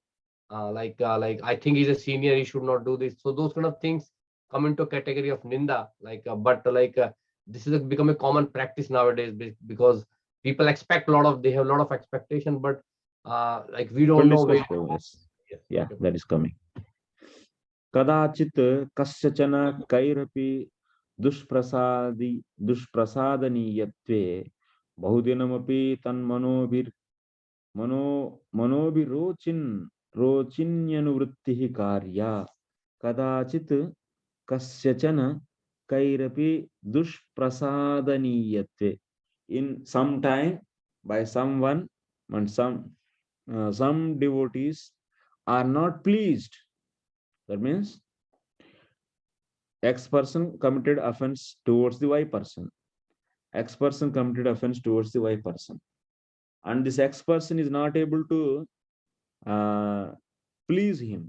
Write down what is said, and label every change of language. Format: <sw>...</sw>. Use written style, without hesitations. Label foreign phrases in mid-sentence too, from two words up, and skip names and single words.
<en>Like I think he's a senior. He should not do this. So those kind of things come into a category of ninda. This is become a common practice nowadays because people expect they have a lot of expectation, but like we don't know where. Yes. Yeah, that is coming.</en> <sa>कदाचित् कस्यचन कैरपि दुष्प्रसादनीयत्वे बहुदिनमपि तन्मनोभिर् रोचिन्यनुवृत्तिः कार्या कदाचित् कस्यचन कैरपि दुष्प्रसादनीयत्वे.</sa> <en>In some time, by someone, and some devotees are not pleased. That means X person committed offense towards the Y person. X person committed offense towards the Y person, and this X person is not able to please him.</en>